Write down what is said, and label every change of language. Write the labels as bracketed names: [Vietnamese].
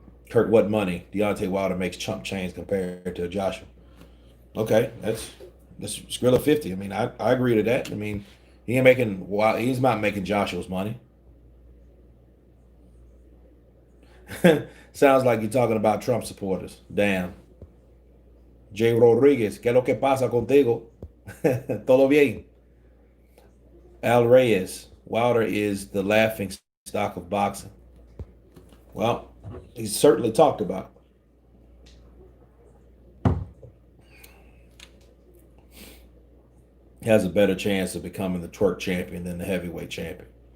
[English] Kurt, what money? Deontay Wilder makes chump change compared to Joshua. Okay, that's Skrilla 50. I mean, I agree to that. I mean, he's not making Joshua's money. Sounds like you're talking about Trump supporters. Damn. [Spanish] Jay Rodriguez, ¿qué es lo que pasa contigo? Todo bien. [English] Al Reyes, Wilder is the laughing stock of boxing. Well, he's certainly talked about. He has a better chance of becoming the twerk champion than the heavyweight champion.